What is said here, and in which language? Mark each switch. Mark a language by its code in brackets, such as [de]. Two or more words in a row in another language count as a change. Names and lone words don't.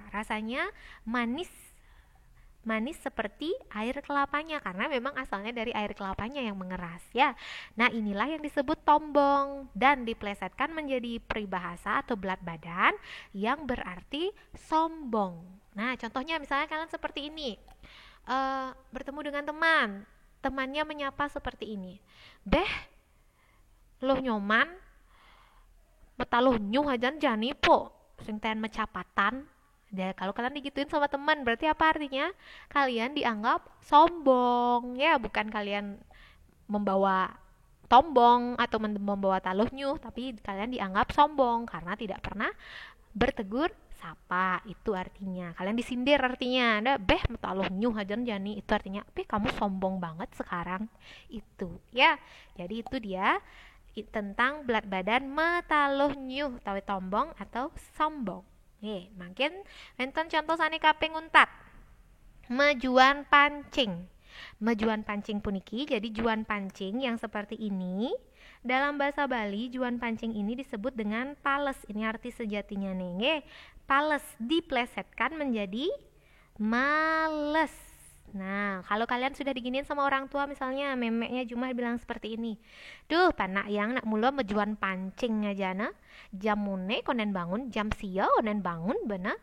[id] Rasanya manis seperti air kelapanya karena memang asalnya dari air kelapanya yang mengeras ya. Nah, inilah yang disebut tombong dan diplesetkan menjadi peribahasa atau belat badan yang berarti sombong. Nah, contohnya misalnya kalian seperti ini, bertemu dengan temannya menyapa seperti ini, [ban] beh lo nyoman metaluh nyuh ajan jani po sing ten mecapatan. [id] Dan kalau kalian digituin sama teman, berarti apa artinya? Kalian dianggap sombong ya, bukan kalian membawa tombong atau membawa [ban] taluh nyuh, [id] tapi kalian dianggap sombong karena tidak pernah bertegur sapa. Itu artinya kalian disindir, artinya ada [ban] beh taluh nyuh hajan jani, [id] itu artinya beh kamu sombong banget sekarang, itu ya. Jadi itu dia tentang belat badan [ban] metaluh nyuh tawi tombong [id] atau sombong. [ban] Makin enten contoh sani kaping untat. Mejuan pancing. Mejuan pancing puniki, [id] jadi [ban] juan pancing [id] yang seperti ini. Dalam bahasa Bali, [ban] juan pancing [id] ini disebut dengan pales. Ini arti sejatinya nih. Pales diplesetkan menjadi males. Nah, kalau kalian sudah diginiin sama orang tua, misalnya memeknya Jumah bilang seperti ini, [ban] duh panak yang nak mula mejuan pancing aja na, jam mune konen bangun, jam sia konen bangun benar.